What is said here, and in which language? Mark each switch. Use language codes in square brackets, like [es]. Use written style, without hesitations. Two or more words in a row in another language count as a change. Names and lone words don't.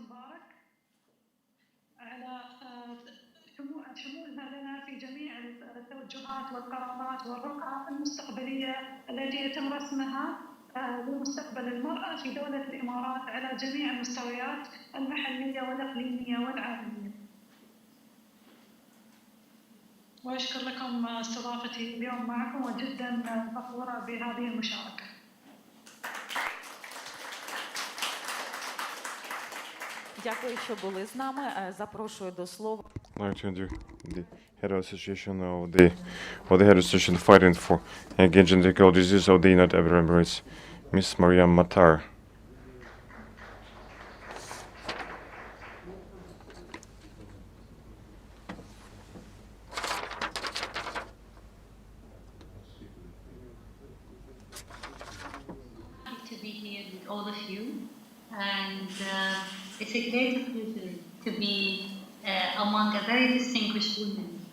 [ar] مبارك على شمولها لنا في جميع التوجهات والقرارات والرؤى المستقبلية التي يتم رسمها لمستقبل المرأة في دولة الإمارات على جميع المستويات المحلية والإقليمية والعالمية. وأشكر لكم استضافتي اليوم معكم وجدا فخورة بهذه المشاركة. [uk] Дякую, що були з нами. Запрошую до слова. [en] I'd like to introduce the head of association of the head of association fighting for against gynecological disease of the United Arab Emirates, Miss Maria Matar. To be here with all of you, and it's a great pleasure to be among a very distinguished women.